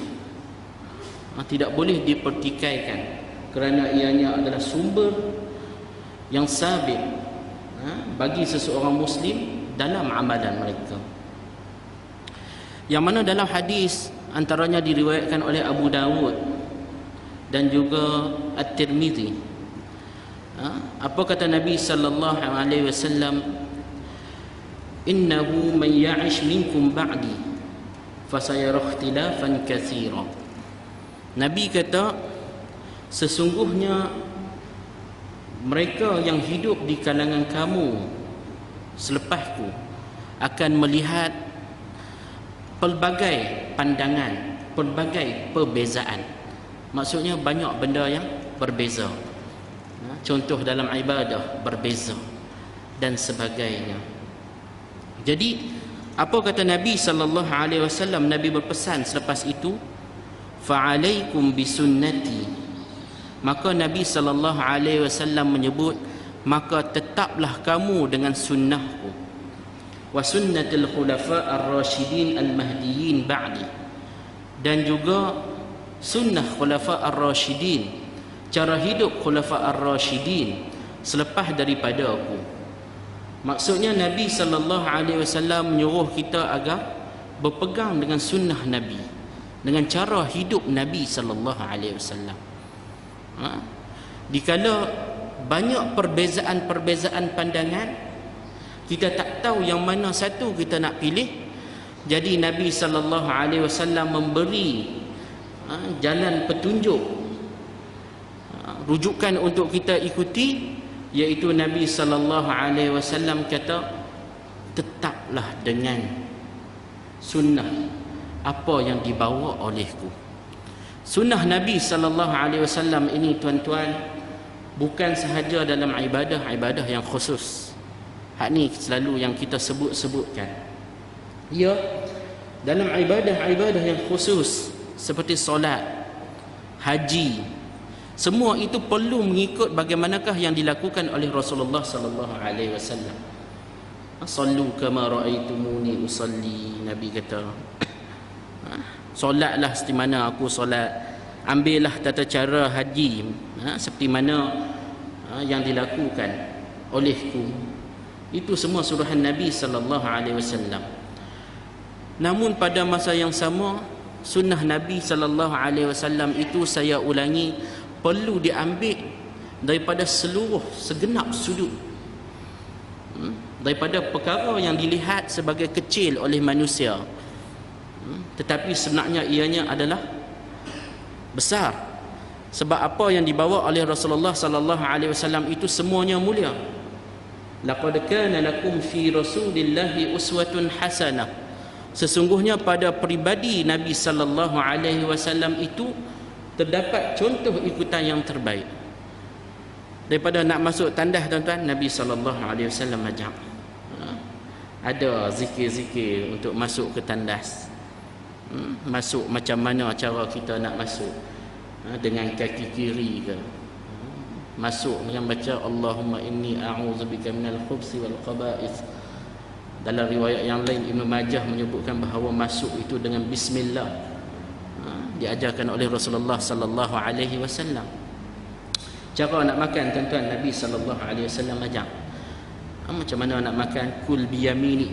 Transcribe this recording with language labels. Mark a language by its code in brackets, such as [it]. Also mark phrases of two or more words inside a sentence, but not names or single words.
[ms] Tidak boleh dipertikaikan, kerana ianya adalah sumber yang sabit bagi seseorang Muslim dalam amalan mereka. Yang mana dalam hadis antaranya diriwayatkan oleh Abu Dawud dan juga At-Tirmidzi. Apa kata Nabi [ar] صلى الله عليه وسلم? إنه من يعش منكم بعدي فسيرى اختلافا كثيرا. [ms] Nabi kata, sesungguhnya mereka yang hidup di kalangan kamu selepasku akan melihat pelbagai pandangan, pelbagai perbezaan. Maksudnya banyak benda yang berbeza. Contoh dalam ibadah berbeza, dan sebagainya. Jadi apa kata Nabi [ar] صلى الله عليه وسلم? [ms] Nabi berpesan selepas itu, [ar] فعليكم بسنتي. [ms] Maka Nabi [ar] صلى الله عليه وسلم [ms] menyebut, maka tetaplah kamu dengan sunnahku, [ar] وسنة الخلفاء الراشدين المهديين بعدي, [ms] dan juga sunnah [ar] الخلفاء الراشدين, [ms] cara hidup [ar] الخلفاء الراشدين [ms] selepas daripada aku. Maksudnya Nabi [ar] صلى الله عليه وسلم [ms] menyuruh kita agar berpegang dengan sunnah Nabi, dengan cara hidup Nabi [ar] صلى الله عليه وسلم. [ms] Dikala banyak perbezaan-perbezaan pandangan, kita tak tahu yang mana satu kita nak pilih. Jadi Nabi [ar] صلى الله عليه وسلم [ms] memberi jalan petunjuk, rujukan untuk kita ikuti, iaitu Nabi [ar] صلى الله عليه وسلم [ms] kata, tetaplah dengan sunnah apa yang dibawa olehku. Sunnah Nabi [ar] صلى الله عليه وسلم [ms] ini, tuan-tuan, bukan sahaja dalam ibadah yang khusus. Hak ni selalu yang kita sebut-sebutkan. Ya, dalam ibadah yang khusus seperti solat, haji, semua itu perlu mengikut bagaimanakah yang dilakukan oleh Rasulullah [ar] صلى الله عليه وسلم. صلوا كما رأيتموني أصلي, [ms] Nabi kata. Solatlah seperti mana aku solat. Ambillah tata cara haji seperti mana yang dilakukan olehku. Itu semua suruhan Nabi [ar] صلى الله عليه وسلم. [ms] Namun pada masa yang sama, sunnah Nabi [ar] صلى الله عليه وسلم [ms] itu, saya ulangi, perlu diambil daripada segenap sudut, daripada perkara yang dilihat sebagai kecil oleh manusia, tetapi sebenarnya ianya adalah besar. Sebab apa yang dibawa oleh Rasulullah [ar] صلى الله عليه وسلم [ms] itu semuanya mulia. [ar] لقد كان لكم في رسول الله أسوة حسنة. [ms] Sesungguhnya pada pribadi Nabi [ar] صلى الله عليه وسلم [ms] itu terdapat contoh ikutan yang terbaik. Daripada nak masuk tandas, tuan-tuan, Nabi [ar] صلى الله عليه وسلم [ms] ajak. Ada zikir-zikir untuk masuk ke tandas. Masuk macam mana cara kita nak masuk? Dengan kaki kiri ke? Masuk dengan baca [ar] اللهم إني أعوذ بك من الخبث والخبائث. [ms] Dalam riwayat yang lain Ibn Majah menyebutkan bahawa masuk itu dengan bismillah. Diajarkan oleh Rasulullah [ar] صلى الله عليه وسلم. [ms] Cara nak makan, tuan-tuan, Nabi [ar] صلى الله عليه وسلم [ms] ajar. Macam mana nak makan? [ar] كل بيميني.